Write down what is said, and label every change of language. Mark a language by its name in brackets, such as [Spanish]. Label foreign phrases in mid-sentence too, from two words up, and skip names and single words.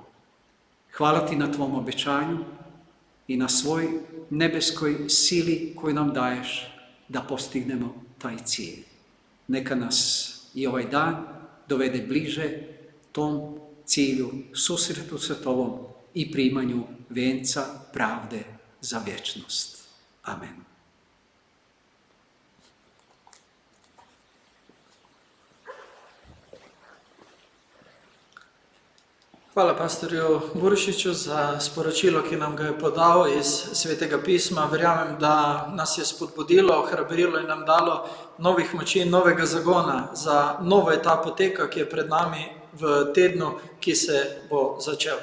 [Croatian] Hvala Ti na Tvom obećanju i na svoj nebeskoj sili koju nam daješ da postignemo taj cilj. Neka nas i ovaj dan dovede bliže tom cilju, susretu sa Tobom i primanju venca pravde za vječnost. Amen. [Slovenian] Hvala pastorju Buršiću za sporočilo, ki nam ga je podal iz Svetega pisma. Verjamem, da nas je spodbudilo, ohrabrilo in nam dalo novih moči in novega zagona za novo etapo teka, ki je pred nami v tednu, ki se bo začel.